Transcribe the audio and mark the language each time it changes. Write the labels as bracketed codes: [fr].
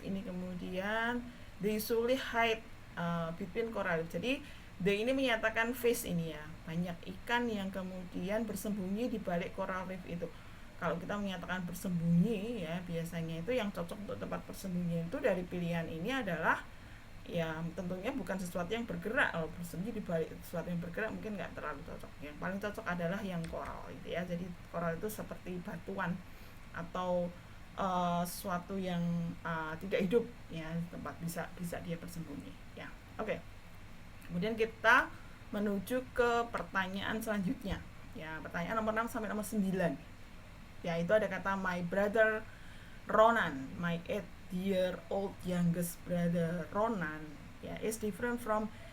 [en] Ini kemudian they usually hide between coral reef. [id] Jadi they ini menyatakan fish ini ya, banyak ikan yang kemudian bersembunyi di balik coral reef itu. Kalau kita menyatakan bersembunyi ya, biasanya itu yang cocok untuk tempat bersembunyi itu dari pilihan ini adalah ya tentunya bukan sesuatu yang bergerak. Kalau bersembunyi di balik sesuatu yang bergerak mungkin nggak terlalu cocok. Yang paling cocok adalah yang koral itu ya. Jadi koral itu seperti batuan atau sesuatu yang tidak hidup ya, tempat bisa dia bersembunyi ya. Oke. Kemudian kita menuju ke pertanyaan selanjutnya ya, pertanyaan nomor 6 sampai nomor 9 ya. Itu ada kata [en] my brother Ronan, my 8-year-old youngest brother Ronan ya, is different from.